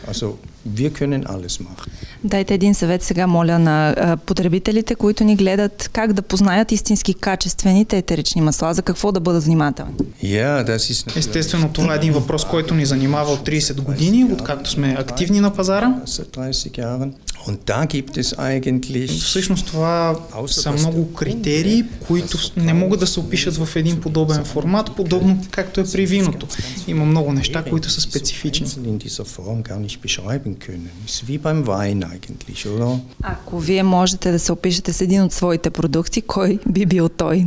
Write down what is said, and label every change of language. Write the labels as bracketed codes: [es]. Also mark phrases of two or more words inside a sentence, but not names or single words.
[bg] Дайте един съвет сега, моля, на потребителите, които ни гледат, как да познаят истински качествените етерични масла, за какво да бъдат внимателни. Естествено, това е един въпрос, който ни занимава от 30 години, откакто сме активни на пазара. [de] Und da gibt es eigentlich... [bg] Всъщност това са много критерии, които не могат да се опишат в един подобен формат, подобно както е при виното. Има много неща, които са специфични. Ако вие можете да се опишете с един от своите продукти, кой би бил той?